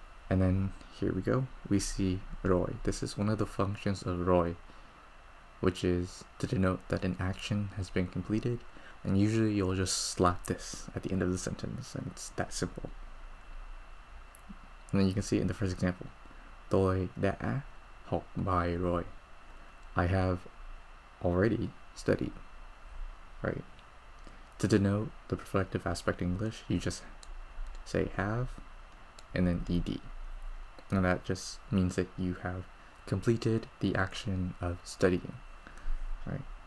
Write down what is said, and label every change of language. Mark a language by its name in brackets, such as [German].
[English] And then here we go, we see rồi. This is one of the functions of rồi, which is to denote that an action has been completed, and usually you'll just slap this at the end of the sentence, and it's that simple. And then you can see in the first example, [Vietnamese] tôi đã học bài rồi. [English] I have already studied, right? To denote the perfective aspect in English, you just say have and then ed. And that just means that you have completed the action of studying, right?